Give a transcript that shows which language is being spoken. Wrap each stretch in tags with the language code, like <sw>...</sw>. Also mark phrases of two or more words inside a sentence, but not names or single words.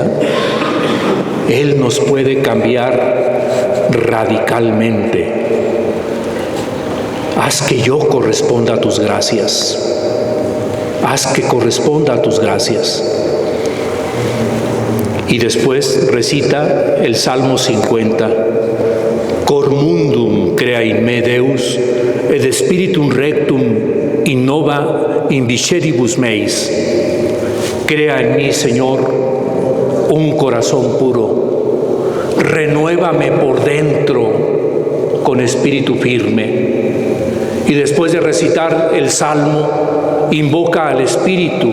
<es>Él nos puede cambiar radicalmente. Haz que yo corresponda a tus gracias. Haz que corresponda a tus gracias. Y después recita el Salmo 50.</es> <la>Cor mundum crea in me Deus, et spiritum rectum innova in visceribus meis.</la> <es>Crea en mí, Señor, un corazón puro. Renuévame por dentro con espíritu firme. Y después de recitar el Salmo, invoca al Espíritu.</es>